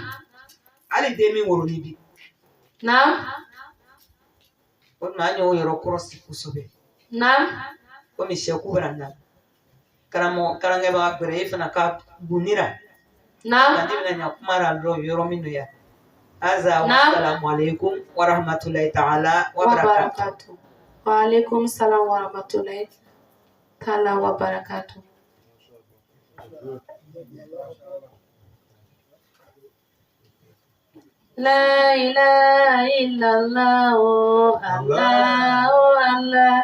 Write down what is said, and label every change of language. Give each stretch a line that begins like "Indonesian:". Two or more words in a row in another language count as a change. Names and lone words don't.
Bambara: Hali den min wololen bi. Naam. O tuma an y'o yɔrɔ kɔrɔsi kosɛbɛ. Naam. Komi sɛku bɛna na. Karankɛbaga gbɛrɛ e fana ka gunnira. Naam. Ne bɛna ɲa kuma la yɔrɔ min don yan.
Arabic: آزا والسلام عليكم ورحمة الله تعالى وبركاته. وعليكم السلام ورحمة الله تعالى وبركاته. لا إله إلا الله، الله، الله.